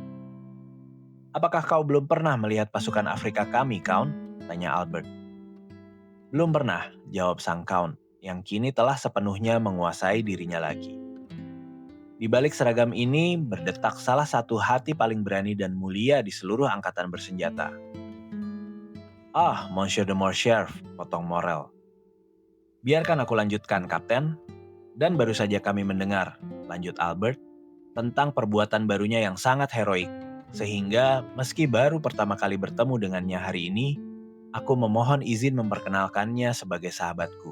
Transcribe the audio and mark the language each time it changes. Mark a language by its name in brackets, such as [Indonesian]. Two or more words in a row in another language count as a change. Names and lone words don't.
[Indonesian] Apakah kau belum pernah melihat pasukan Afrika kami, Count? Tanya Albert. Belum pernah, jawab sang Count, yang kini telah sepenuhnya menguasai dirinya lagi. Di balik seragam ini berdetak salah satu hati paling berani dan mulia di seluruh angkatan bersenjata. Ah, Monsieur de Morcerf, potong Morel. Biarkan aku lanjutkan, Kapten. Dan baru saja kami mendengar, lanjut Albert, tentang perbuatan barunya yang sangat heroik. Sehingga meski baru pertama kali bertemu dengannya hari ini, aku memohon izin memperkenalkannya sebagai sahabatku.